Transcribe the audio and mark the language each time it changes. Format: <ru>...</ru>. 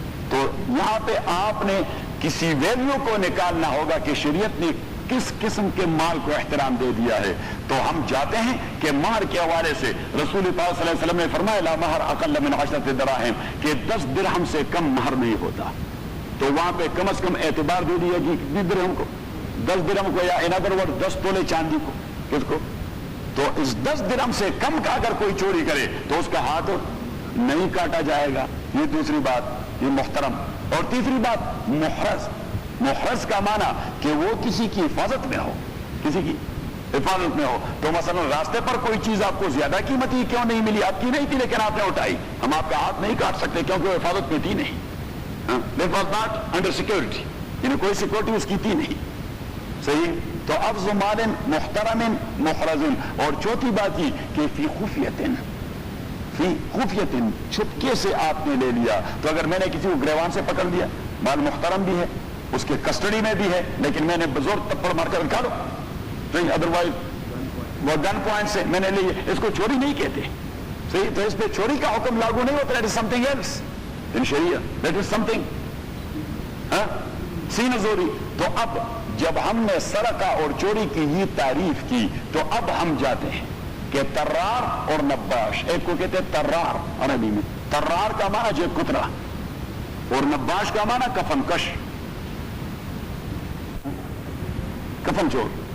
<ur>تو یہاں پہ آپ نے کسی ویلیو کو نکالنا ہوگا کہ شریعت نے کس قسم کے مال کو احترام دے دیا ہے. تو ہم جاتے ہیں کہ مہر کے حوالے سے رسول پاک صلی اللہ علیہ وسلم نے فرمایا</ur> <ar>لا مہر اقل من 10 دراہم</ar> <ur>کہ 10 درہم سے کم مہر نہیں ہوتا. تو وہاں پہ کم از کم اعتبار دے دیا کہ کتنی درہم کو, 10 درہم کو, یا</ur> <en>in other word</en> <ur>10 تولے چاندی کو. کس کو؟ تو اس 10 درہم سے کم کا اگر کوئی چوری کرے تو اس کا ہاتھ نہیں کاٹا جائے گا. یہ دوسری بات, یہ محترم. اور تیسری بات محرز. محرز کا معنی کہ وہ کسی کی حفاظت میں ہو, کسی کی حفاظت میں ہو. تو مثلا راستے پر کوئی چیز آپ کو زیادہ قیمتی کیوں نہیں ملی, آپ کی نہیں تھی لیکن آپ نے اٹھائی, ہم آپ کا ہاتھ نہیں کاٹ سکتے کیونکہ وہ حفاظت میں تھی نہیں.</ur> <en>That was not under security,</en> <ur>یعنی کوئی سیکورٹی اس کی تھی نہیں. صحیح. تو افض مال محترم محرز. اور چوتھی بات یہ کہ فی خفیت, فی خفیت, چھپکے سے آپ نے لے لیا. تو اگر میں نے کسی کو گریوان سے پکڑ لیا, مال محترم بھی ہے, اس کے کسٹڈی میں بھی ہے, لیکن میں نے بزور تپڑ مار کر نکالو, صحیح, ادروائز وہ گن پوائنٹ سے میں نے لی, اس کو چوری نہیں کہتے. صحیح. تو اس پہ چوری کا حکم لاگو نہیں ہوتا.</ur> <en>That is something else in Sharia. That is something</en> <ur>سینہ زوری. تو اب جب ہم نے سرقہ اور چوری کی یہ تعریف کی تو اب ہم جاتے ہیں کہ ترار اور نباش. ایک کو کہتے ہیں ترار عربی میں, ترار کا معنی جیب کترا, اور نباش کا معنی کفن کش, کفن چور.</ur>